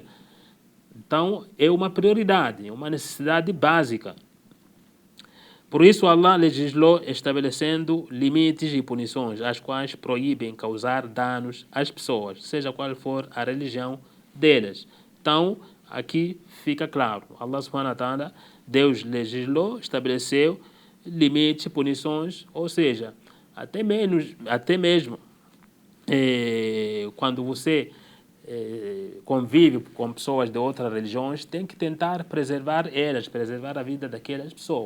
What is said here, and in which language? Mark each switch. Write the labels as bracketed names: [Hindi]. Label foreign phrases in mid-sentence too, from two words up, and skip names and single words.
[Portuguese] Então, é uma prioridade, é uma necessidade básica. Por isso, Allah legislou estabelecendo limites e punições, as quais proíbem causar danos às pessoas, seja qual for a religião delas. Então, aqui fica claro, [Arabic] الله سبحانه وتعالى, [Portuguese] Deus legislou, estabeleceu limites, punições, ou seja, até mesmo quando você convive com pessoas de outras religiões, tem que tentar preservar elas, preservar a vida daquelas pessoas.